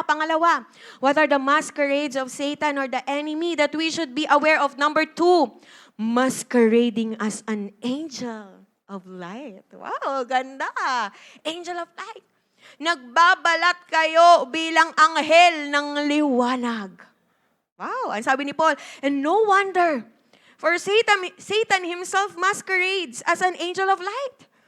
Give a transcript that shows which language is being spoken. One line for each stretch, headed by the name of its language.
English: Pangalawa, what are the masquerades of Satan or the enemy that we should be aware of? Number 2, masquerading as an angel of light. Wow,
Filipino: ganda.
English: Angel of light.
Filipino: Nagbabalat kayo bilang anghel ng liwanag.
English: Wow,
Filipino: ang sabi ni Paul,
English: and no wonder, for Satan himself masquerades as an angel of light.